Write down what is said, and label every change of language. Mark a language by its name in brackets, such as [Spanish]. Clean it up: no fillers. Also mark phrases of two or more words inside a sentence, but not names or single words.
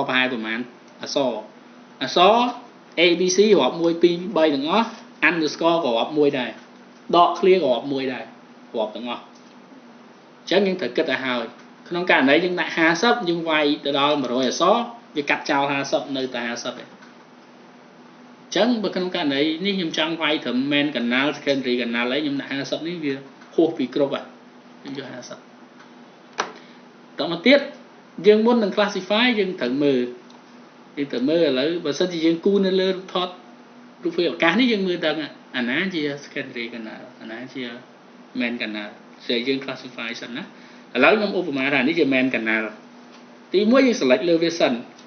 [Khmer] ប្រហែលប្រមាណអក្សរ ABC រាប់1 2 3ទាំងអស់ underscore ក៏រាប់មួយដែរដក clear ក៏រាប់មួយដែររាប់ទាំងអស់អញ្ចឹងយើងត្រូវ គិតឲ្យហើយក្នុងករណីយើងដាក់50យើងវាយទៅដល់100អក្សរវាកាត់ចោល50នៅតែ50ទេ អញ្ចឹងបើក្នុងករណីនេះខ្ញុំចង់វាយត្រឹម [English] main canal secondary canal [Khmer] អីខ្ញុំដាក់50នេះវាហួសពីគ្រប់ខ្ញុំយក50 តមកទៀតយើងមុននឹង classify យើងត្រូវមើលឥឡូវបើសិនជាយើងគូនៅលើថតរូបភាពឱកាសនេះយើងមើលដឹងអាណាជា [English] secondary canal [Khmer] អាណាជា [English] main canal [Khmer] ស្អីយើង classify សិនណាឥឡូវខ្ញុំឧបមាថានេះជា [English] main canal [Khmer] ទី1យើង select លើវាសិន